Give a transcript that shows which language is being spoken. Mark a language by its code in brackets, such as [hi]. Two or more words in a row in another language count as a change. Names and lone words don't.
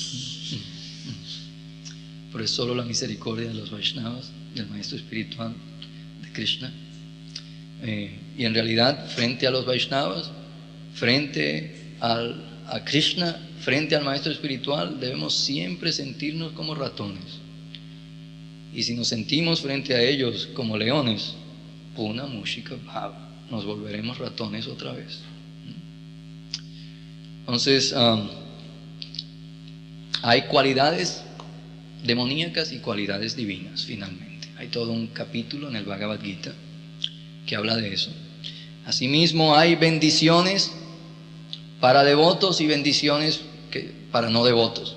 [es] Pero es solo la misericordia de los Vaishnavas, del maestro espiritual de Krishna. Y en realidad, frente a los Vaishnavas, frente a Krishna, frente al maestro espiritual, debemos siempre sentirnos como ratones. Y si nos sentimos frente a ellos como leones, [sa] puna mushika bhava, [es] nos volveremos ratones otra vez. Entonces, hay cualidades demoníacas y cualidades divinas, finalmente. Hay todo un capítulo en el Bhagavad Gita que habla de eso. Asimismo, hay bendiciones para devotos y bendiciones para no devotos.